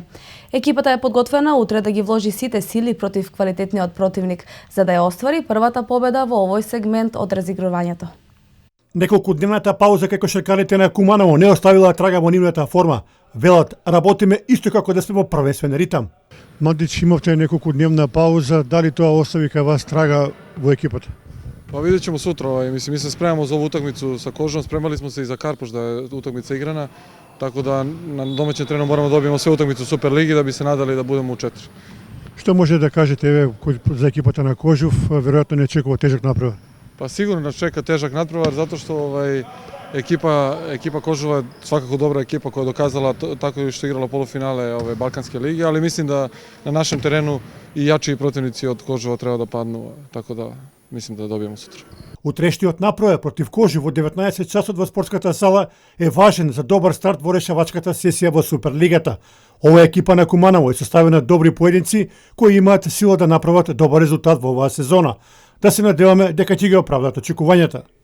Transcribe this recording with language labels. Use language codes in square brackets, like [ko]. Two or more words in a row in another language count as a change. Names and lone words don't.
[mk] Екипата е подготвена утре да ги вложи сите сили против квалитетниот противник, за да ја оствари првата победа во овој сегмент од разигрувањето. Неколкудневната пауза кај кошаркарите на Куманово не оставила трага во нивната форма. Велат, работиме исто како да сме во првенствен ритам. Мандич, имавте неколкудневна пауза, дали тоа остави кај вас трага во екипата? [sr] Па видjet ćemo sutra, mi se spremamo za ovu utakmicu sa Kožom, spremali smo se i za Karpoš da je utakmica igrana, tako da na domaćem terenu moramo da dobijemo sve utakmice u Superligi da bi se nadali da budemo u 4. [mk] Што може да кажете еве за екипата на Кожов, веројатно не чекува тежак надпревар? [sr] Pa sigurno nas čeka težak nadprevar zato što ekipa Kožova je svakako dobra ekipa koja je dokazala tako što je igrala polufinale Balkanske lige, ali mislim da na našem terenu i jači protivnici od Kožova treba da padnu, tako da mislim da dobijemo sutra. [mk] Утрешниот напревар против Кожи во 19 часот во спортската сала е важен за добар старт во решавачката сесија во Суперлигата. Ова екипа на Куманово е составена добри поединци кои имаат сила да направат добар резултат во оваа сезона. Да се надеваме дека ќе ги оправдат очекувањата.